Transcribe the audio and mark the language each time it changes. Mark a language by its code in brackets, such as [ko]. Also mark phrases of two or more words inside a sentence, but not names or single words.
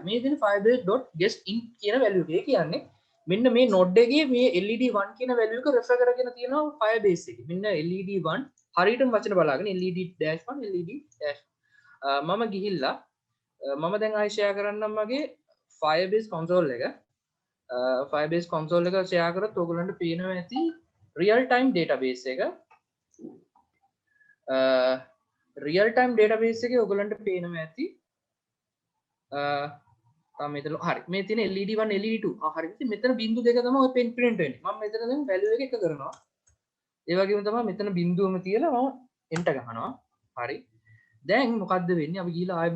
[si] මේ දෙන firebase.guessIn කියන value එක කියන්නේ මෙන්න මේ node එකේ මේ LED1 කියන value එක refer කරගෙන තියෙනවා firebase එකේ. මෙන්න LED1 හරියටම වචන බලාගෙන LED-1 LED- මම ගිහිල්ලා මම දැන් ආයෙ ෂෙයා කරන්නම් මගේ firebase console එක. firebase console එක ෂෙයා කරත් ඔයගලන්ට පේනවා ඇති [en] real time database [si] එක. [en] real time database [si] එකේ ඔයගලන්ට පේනවා ඇති මෙතන හරි මේ තියෙන LED1 LED2 හරි ඉතින් මෙතන බිංදු දෙක තමයි ඔය print වෙන්නේ මම මෙතන දැන් value එක කරනවා ඒ වගේම තමයි මෙතන බිංදුවම තියලා මම enter ගහනවා හරි දැන් මොකද්ද වෙන්නේ අපි ගිහලා ආයෙ